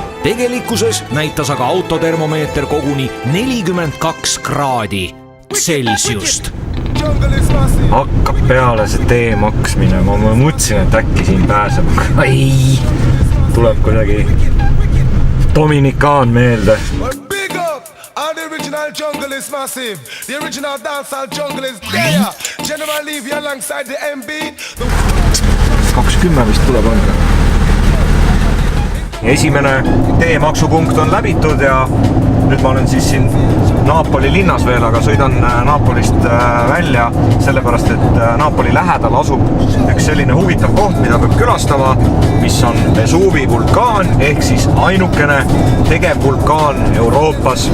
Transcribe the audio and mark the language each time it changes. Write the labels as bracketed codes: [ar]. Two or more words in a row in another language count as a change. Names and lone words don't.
[et] Tegelikkuses näitas aga autotermomeeter koguni 42 kraadi Celsiust. Hakkab peale see tee maksmine, ma mõtlesin, et äkki siin pääseb. Ei, tuleb kuidagi Dominikaan meelde. [en] The original jungle is massive. The original dancehall jungle is there. General Levy alongside the MB. [et] 20 vist tuleb anda. esimene teemaksupunkt on läbitud ja nüüd ma olen siis siin Napoli linnas veel, aga sõidan Napolist välja, sellepärast et Napoli lähedal asub üks selline huvitav koht, mida peab külastama, mis on Vesuvi vulkaan ehk siis ainukene tegevvulkaan Euroopas.